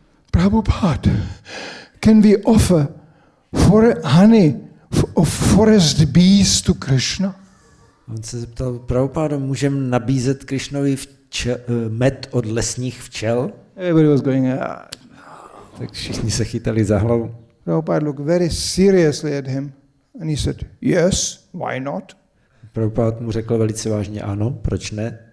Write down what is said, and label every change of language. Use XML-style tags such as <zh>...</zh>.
<en>Prabhupada, can we offer honey of forest bees to Krishna?</en> <cs>On se zeptal, Prabhupada, můžeme nabízet Krishnovi med od lesních včel?</cs> <en>Everybody was going,</en> <cs>Tak všichni se chytali za hlavu.</cs> <en>Prabhupada looked very seriously at him and he said, yes, why not?</en> <cs>Prabhupada mu řekl velice vážně, ano, proč ne?</cs>